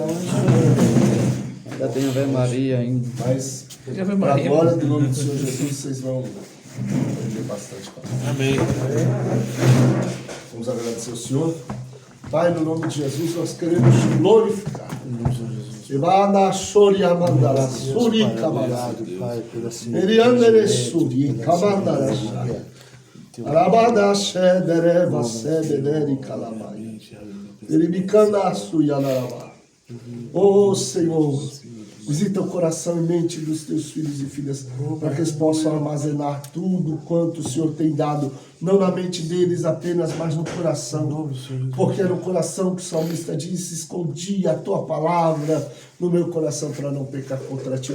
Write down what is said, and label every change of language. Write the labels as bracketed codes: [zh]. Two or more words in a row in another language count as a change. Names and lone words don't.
[pt] Ainda tem Ave Maria ainda. Mas, para a glória do nome do Senhor Jesus, vocês vão aprender bastante com a Amém. Vamos agradecer ao Senhor. Pai, no nome de Jesus, nós queremos te glorificar. Ivana Soria Mandara, Suri Kabala, Eriandere Suri, Kabandara, Arabada Shedere, Vasedere, Kalamai, Eribicanda Suyanaraba. Oh Senhor, visita o coração e mente dos teus filhos e filhas, para que eles possam armazenar tudo quanto o Senhor tem dado, não na mente deles apenas, mas no coração. Porque é no coração que o salmista disse, escondi a tua palavra no meu coração para não pecar contra ti.